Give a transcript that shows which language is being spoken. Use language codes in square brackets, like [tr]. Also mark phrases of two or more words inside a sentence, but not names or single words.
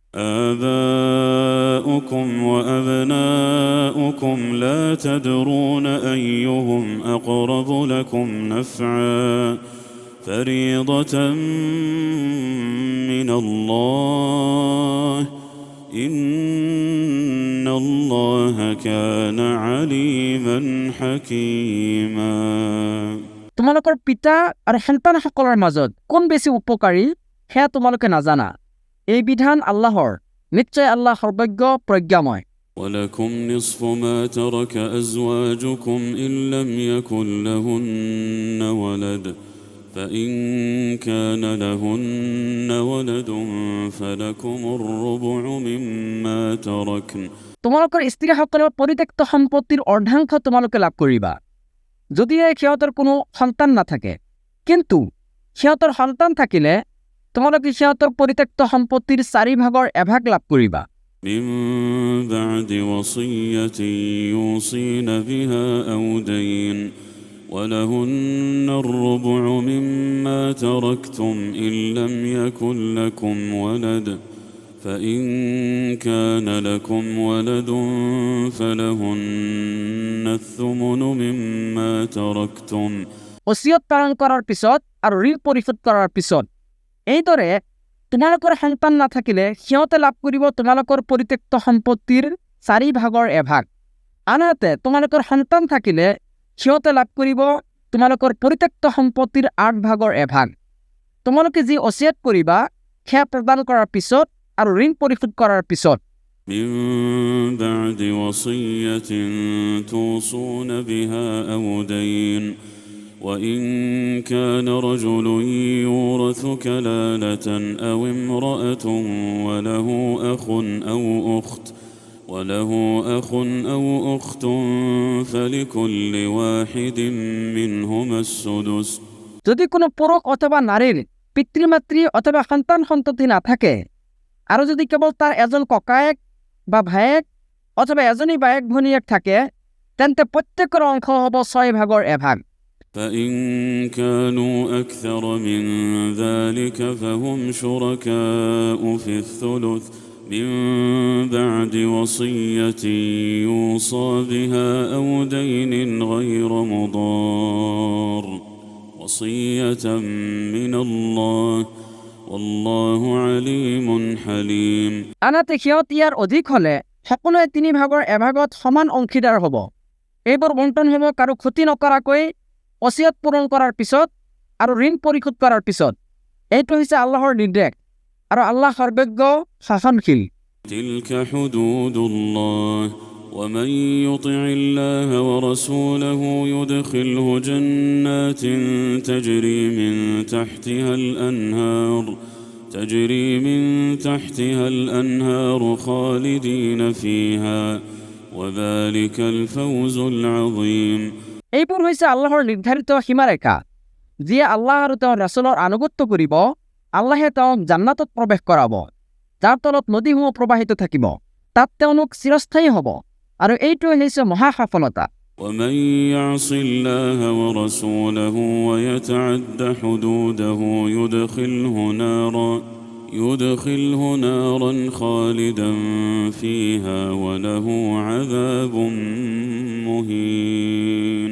[ar] آباؤكم وأبناؤكم لا تدرون أيهم أقرب لكم نفعا فريضة من الله إن الله كان عليما حكيما [as] তোমালোকৰ পিতা আৰু সন্তানসকলৰ মাজত কোন বেছি উপকাৰী সেয়া তোমালোকে নাজানা এই বিধান আল্লাহৰ নিশ্চয় আল্লাহ সৰ্বজ্ঞ প্ৰজ্ঞাময় [ar] ولكم نصف ما ترك أزواجكم إن لم يكن لهن ولد فإن كان لهن ولد فلكم الربع مما تركن [as] তোমালোকৰ স্ত্ৰীসকলৰ পৰিত্যক্ত সম্পত্তিৰ অৰ্ধাংশ তোমালোকে লাভ কৰিবা যদিহে সিহঁতৰ কোনো সন্তান নাথাকে কিন্তু সিহঁতৰ সন্তান থাকিলে তোমালোকে সিহঁতৰ পৰিত্যক্ত সম্পত্তিৰ 4 ভাগৰ 1 ভাগ লাভ কৰিবা [ar] من بعد وصية يوصين بها أو دين ولهن الربع مما تركتم إن لم يكن لكم ولد فإن كان لكم ولد فلهن الثمن مما تركتم [as] ওসিয়ত পালন কৰাৰ পিছত আৰু ঋণ পৰিশোধ কৰাৰ পিছত এইদৰে তোমালোকৰ সন্তান নাথাকিলে সিহঁতে লাভ কৰিব তোমালোকৰ পৰিত্যক্ত সম্পত্তিৰ 4 ভাগৰ 1 ভাগ আনহাতে তোমালোকৰ সন্তান থাকিলে সিহঁতে লাভ কৰিব তোমালোকৰ পৰিত্যক্ত সম্পত্তিৰ 8 ভাগৰ 1 ভাগ তোমালোকে যি ওসিয়ত কৰিবা সেয়া প্ৰদান কৰাৰ পিছত আৰু ঋণ পৰিশোধ কৰাৰ পিছত [ar] من بعد وصية توصون بها أو دين وإن كان رجل يورث كلالة أو امرأة وله أخ أو أخت فلكل واحد منهما السدس [as] যদি কোনো পুৰুষ অথবা নাৰীৰ পিতৃ-মাতৃ অথবা সন্তান-সন্ততি নাথাকে আৰু যদি কেৱল তাৰ এজন ককায়েক বা ভায়েক অথবা এজনী বায়েক ভনীয়েক থাকে তেন্তে প্ৰত্যেকৰ অংশ হ'ব 6 ভাগৰ 1 ভাগ [ar] فإن كانوا أكثر من ذلك فهم شركاء في الثلث من بعد وصية يوصى بها أو دين غير مضار وصية من الله والله عليم حليم [as] আনহাতে সিহঁত ইয়াৰ অধিক হ'লে সকলোৱে 3 ভাগৰ 1 ভাগত সমান অংশীদাৰ হ'ব এইবোৰ বণ্টন হ'ব কাৰো ক্ষতি নকৰাকৈ ওসিয়ত পূৰণ কৰাৰ পিছত আৰু ঋণ পৰিশোধ কৰাৰ পিছত এইটো হৈছে আল্লাহৰ নিৰ্দেশ আৰু আল্লাহ সৰ্বজ্ঞ শাসনশীল [ar] تلك حدود الله ومن يطع الله ورسوله يدخله جنات تجري من تحتها الأنهار خالدين فيها وذلك الفوز العظيم [as] এইবোৰ হৈছে আল্লাহৰ নিৰ্ধাৰিত সীমাৰেখা যিয়ে আল্লাহ আৰু তেওঁৰ ৰাসূলৰ আনুগত্য কৰিব আল্লাহে তেওঁক জান্নাতত প্ৰৱেশ কৰাব যাৰ তলত নদীসমূহ প্ৰবাহিত থাকিব তাত তেওঁলোক চিৰস্থায়ী হ'ব আৰু এইটো হৈছে মহা সফলতা [ar] ومن يعص الله ورسوله ويتعد حدوده يدخله نارا خالدا فيها وله عذاب مهين